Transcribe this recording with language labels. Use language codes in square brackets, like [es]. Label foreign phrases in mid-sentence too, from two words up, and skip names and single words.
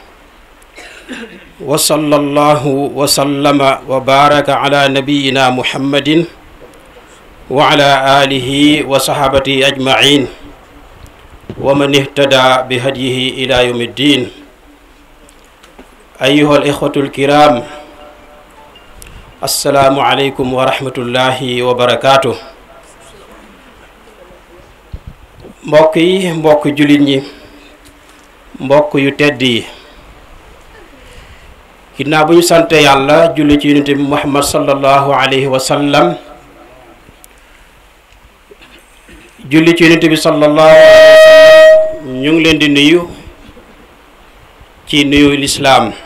[ar] وصلى الله وسلم وبارك على نبينا محمد وعلى آله وصحبه أجمعين ومن اهتدى بهديه إلى يوم الدين أيها الإخوة الكرام السلام عليكم ورحمة الله وبركاته [wo] mbokk yi mbokk jullit ñi mbokk yu tedd yi ginnaaw bu ñu sante yàlla julli ci yonent bi Muhammad [ar] صلى الله عليه وسلم [wo] julli ci yonent bi [ar] صلى الله عليه وسلم [wo] ñu ngi leen di nuyu ci nuyu lislaam